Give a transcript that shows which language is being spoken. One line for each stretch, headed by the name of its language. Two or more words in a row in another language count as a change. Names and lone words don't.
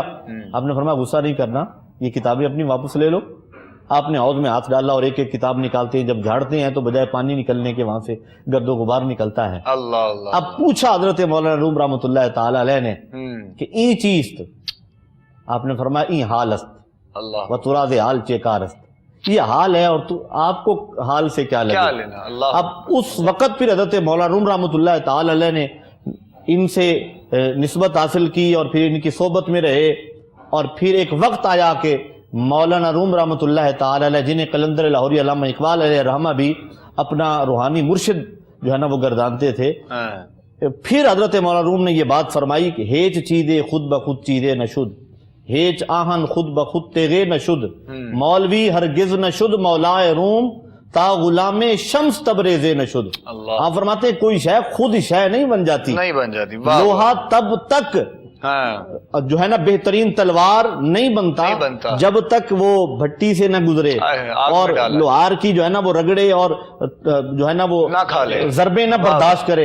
Urdu: آپ نے فرمایا غصہ نہیں کرنا، یہ کتابیں اپنی واپس لے لو۔ آپ نے حوض میں ہاتھ ڈالا اور ایک ایک کتاب نکالتے ہیں، جب جھاڑتے ہیں تو بجائے پانی نکلنے کے وہاں سے گرد و غبار نکلتا ہے۔ اب پوچھا حضرت مولانا روم
Arabic: رحمۃ اللہ تعالی علیہ
Urdu: نے کہ
Persian: ای چیست،
Urdu: آپ نے فرمایا
Persian: ای حال است و تراز حال چیکارست،
Urdu: یہ حال ہے اور تو آپ کو حال سے کیا لینا۔ اب اس وقت پھر حضرت مولانا روم
Arabic: رحمۃ اللہ تعالی علیہ
Urdu: نے ان سے نسبت حاصل کی اور پھر ان کی صحبت میں رہے، اور پھر ایک وقت آیا کہ مولانا روم رحمۃ اللہ تعالی علیہ، جنہیں قلندر لاہوری علامہ اقبال
Arabic: علیہ رحمہ
Urdu: بھی اپنا روحانی مرشد جو ہے نا وہ گردانتے تھے، پھر حضرت مولانا روم نے یہ بات فرمائی کہ
Persian: ہیچ چیزے خود بخود چیزے نشد، ہیچ آہن خود بخود تیغے نشد، مولوی ہرگز نشد مولائے روم تا غلام شمس تبریزے نشد۔
Urdu: آپ فرماتے ہیں کوئی شے خود شے نہیں بن جاتی، لوہا تب تک ہاں جو ہے نا بہترین تلوار نہیں بنتا جب تک وہ بھٹی سے نہ گزرے اور لوہار کی جو ہے نا وہ رگڑے اور جو ہے نا وہ ضربے نہ برداشت کرے.